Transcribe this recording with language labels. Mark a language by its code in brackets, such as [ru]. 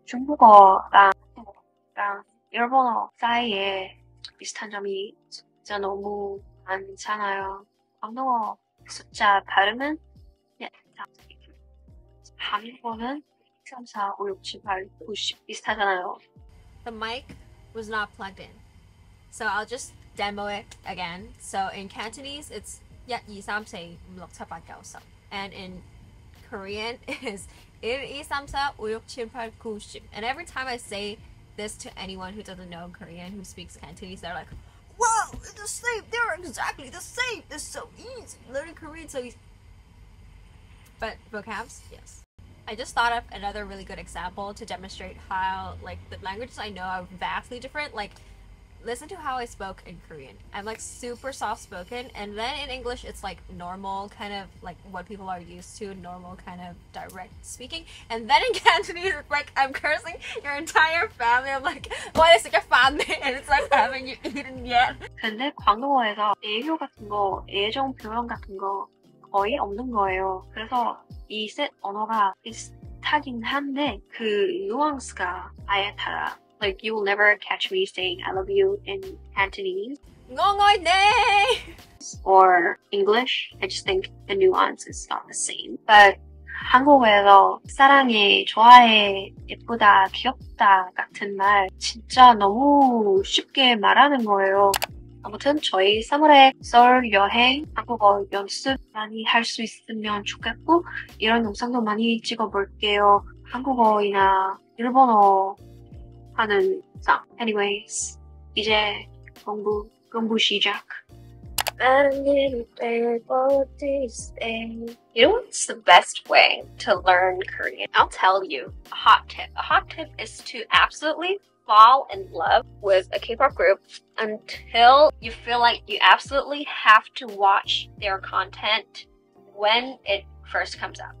[ko] 중국어랑 일본어 사이에 비슷한 점이 진짜 너무 많잖아요. 한국어 숫자 발음은 한국어는 3, 4, 5, 6, 7, 8, 9, 10 비슷하잖아요. [en] The mic was not plugged in, so I'll just demo it again. So in Cantonese, it's 1, 2, 3, 4, 5, 6, 7, 8, 9, 10. And in Korean is 1, 2, 3, 4, 5, 6, 7, 8, 9, 10. And every time I say this to anyone who doesn't know Korean, who speaks Cantonese, they're like, whoa, it's the same, they're exactly the same, it's so easy, learning Korean so easy. But vocabs, yes. I just thought of another really good example to demonstrate how, like, the languages I know are vastly different. Like, listen to how I spoke in Korean. I'm like super soft spoken, and then in English it's like normal, kind of like what people are used to, normal kind of direct speaking. And then in Cantonese it's like I'm cursing your entire family. I'm like, what is your family? And it's like, haven't you eaten yet? [ko] 근데 광동어에서 애교 같은 거, 애정 표현 같은 거 거의 없는 거예요. 그래서 이 셋 언어가 비슷하긴 한데 그 뉘앙스가 아예 달라. [en] Like you will never catch me saying I love you in Cantonese ngon 네. or English. I just think the nuance is not the same. [ko] But 한국어에서 사랑해, 좋아해, 예쁘다, 귀엽다 같은 말 진짜 너무 쉽게 말하는 거예요. 아무튼 저희 3월에 서울 여행 한국어 연습 많이 할 수 있으면 좋겠고 이런 영상도 많이 찍어볼게요. 한국어이나 일본어 하는 상. Anyways, 이제 공부 시작. [en] You know what's the best way to learn Korean? I'll tell you a hot tip. A hot tip is to absolutely fall in love with a K-pop group until you feel like you absolutely have to watch their content when it first comes out.